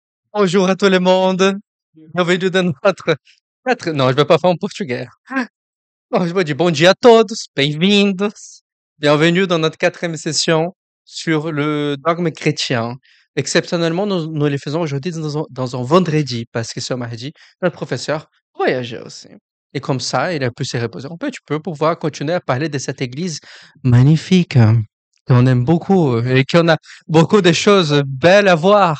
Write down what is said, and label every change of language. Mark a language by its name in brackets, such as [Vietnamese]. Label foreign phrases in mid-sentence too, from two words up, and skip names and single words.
[French] Bonjour à tout le monde. Bienvenue dans notre. [Portuguese] Não, a gente vai falar em português. Bom, [French] je vous dis [Portuguese] bon dia a todos, bem-vindos. [French] Bienvenue dans notre quatrième session sur le dogme chrétien. Exceptionnellement, nous les faisons aujourd'hui dans un vendredi, parce que ce mardi, notre professeur voyageait aussi. Et comme ça, il a pu se reposer un peu, tu peux pouvoir continuer à parler de cette église magnifique, qu'on aime beaucoup, et qu'on a beaucoup de choses belles à voir.